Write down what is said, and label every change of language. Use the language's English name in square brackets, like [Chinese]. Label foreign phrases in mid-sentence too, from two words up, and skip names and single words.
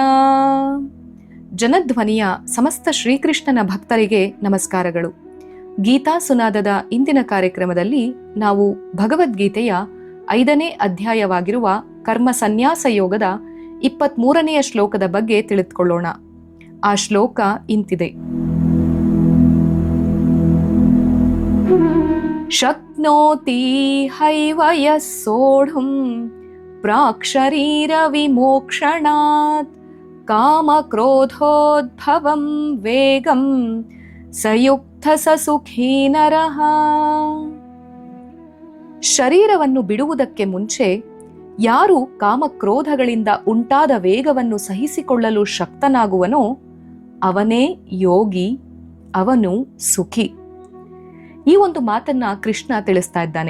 [Kannada] ಜನಧ್ವನಿಯ ಸಮಸ್ತ ಶ್ರೀಕೃಷ್ಣನ ಭಕ್ತರಿಗೆ ನಮಸ್ಕಾರಗಳು. ಗೀತಾ ಸುನಾದದ ಇಂದಿನ ಕಾರ್ಯಕ್ರಮದಲ್ಲಿ ನಾವು ಭಗವದ್ಗೀತೆಯ 5ನೇ ಅಧ್ಯಾಯವಾಗಿರುವ ಕರ್ಮ ಸನ್ಯಾಸ ಯೋಗದ 23ನೆಯ ಶ್ಲೋಕದ ಬಗ್ಗೆ ತಿಳಿದುಕೊಳ್ಳೋಣ. ಆ ಶ್ಲೋಕ ಇಂತಿದೆ: [Sanskrit] ಶಕ್ನೋತಿ ಹೈವ ಯಃ ಸೋಢುಂ ಪ್ರಾಕ್ಶರೀರ ವಿಮೋಕ್ಷಣಾತ್ ಕಾಮ ಕ್ರೋಧೋದ್ಭವಂ ವೇಗಂ ಸಯುಕ್ತ ಸ ಸುಖೀ ನರಃ. [Kannada] ಶರೀರವನ್ನು ಬಿಡುವುದಕ್ಕೆ ಮುಂಚೆ ಯಾರು ಕಾಮಕ್ರೋಧಗಳಿಂದ ಉಂಟಾದ ವೇಗವನ್ನು ಸಹಿಸಿಕೊಳ್ಳಲು ಶಕ್ತನಾಗುವನೋ ಅವನೇ ಯೋಗಿ, ಅವನು ಸುಖಿ. ಈ ಒಂದು ಮಾತನ್ನ ಕೃಷ್ಣ ತಿಳಿಸ್ತಾ ಇದ್ದಾನೆ.